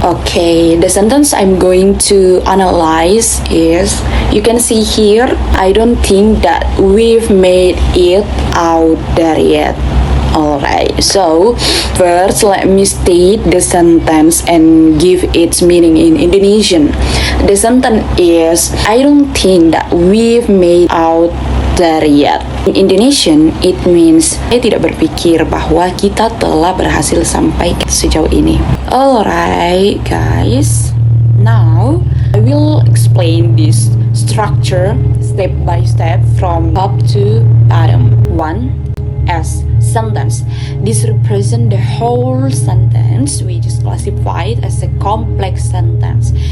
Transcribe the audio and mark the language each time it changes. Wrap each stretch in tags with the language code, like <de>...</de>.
<en>Okay, the sentence I'm going to analyze is, you can see here, I don't think that we've made it out there yet. Alright, so first let me state the sentence and give its meaning in Indonesian. The sentence is, I don't think that we've made out there yet. In Indonesian, it means</en> <id>saya tidak berpikir bahwa kita telah berhasil sampai sejauh ini.</id> <en>Alright guys, now I will explain this structure step by step from top to bottom. 1. As sentence. This represents the whole sentence, which is classified as a complex sentence.</en>